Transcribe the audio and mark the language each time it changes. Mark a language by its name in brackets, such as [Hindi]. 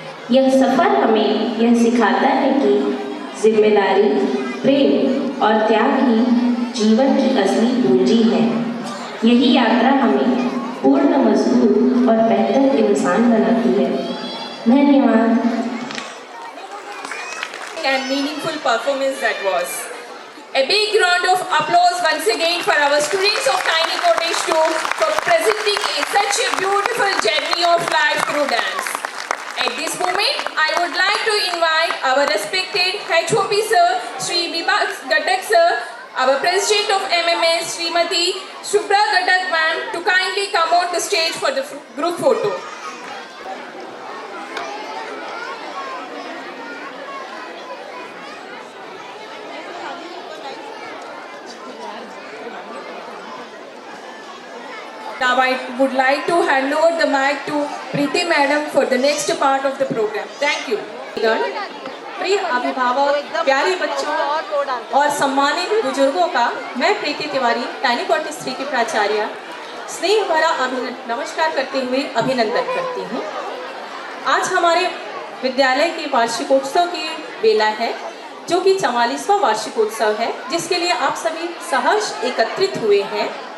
[Hindi] यह सफ़र हमें यह सिखाता है कि जिम्मेदारी, प्रेम और त्याग ही जीवन की असली पूंजी है। यही यात्रा हमें पूर्ण, मजबूत और बेहतर इंसान बनाती है। धन्यवाद। [English] And meaningful performance that was. A big round of applause once again for our students of Tiny Cottage 2 for presenting such a beautiful journey of life through dance. At this moment, I would like to invite our respected HOP sir, Sri Vibhas Gatak sir, our president of MMS, Srimati Shubhra Gatak ma'am, to kindly come on the stage for the group photo. Now I would like to hand over the mic to Preeti Madam for the next part of the program. Thank you. [Hindi] प्रिय अभिभावक, प्यारे बच्चों और सम्मानित बुजुर्गों का मैं प्रीति Tiwari, tiny cottage 3 की प्राचार्य, स्नेह भरा नमस्कार करते हुए अभिनंदन करती हूँ। आज हमारे विद्यालय के वार्षिकोत्सव की बेला है, जो कि 44वां वार्षिकोत्सव है, जिसके लिए आप सभी सहर्ष एकत्रित हुए हैं।